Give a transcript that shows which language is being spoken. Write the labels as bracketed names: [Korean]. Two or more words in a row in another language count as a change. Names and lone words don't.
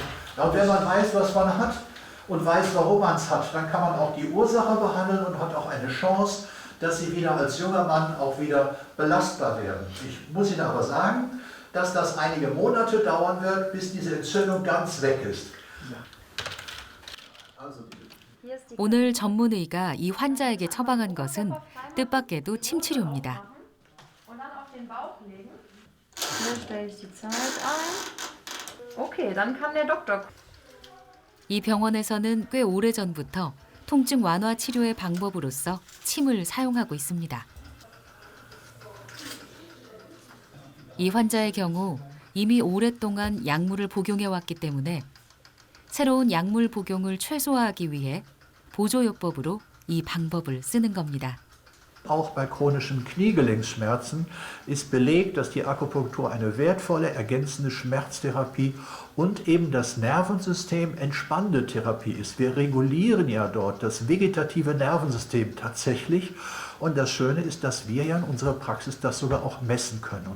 [German] Und wenn man weiß, was man hat und weiß, warum man es hat, dann kann man auch die Ursache behandeln und hat auch eine Chance, dass Sie wieder als junger Mann auch wieder belastbar werden. Ich muss Ihnen aber sagen, dass das einige Monate dauern wird, bis diese Entzündung ganz weg ist. [Korean] 오늘 전문의가 이 환자에게 처방한 것은 뜻밖에도 침치료입니다. [German] So stelle ich die Zeit ein. Okay, dann kann der Doktor. [Korean] 이 병원에서는 꽤 오래전부터 통증 완화 치료의 방법으로서 침을 사용하고 있습니다. 이 환자의 경우 이미 오랫동안 약물을 복용해왔기 때문에 새로운 약물 복용을 최소화하기 위해 보조요법으로 이 방법을 쓰는 겁니다. [German] Auch bei chronischen Kniegelenksschmerzen ist belegt, dass die Akupunktur eine wertvolle ergänzende Schmerztherapie und eben das Nervensystem entspannende Therapie ist. Wir regulieren ja dort das vegetative Nervensystem tatsächlich. Und das Schöne ist, dass wir ja in unserer Praxis das sogar auch messen können.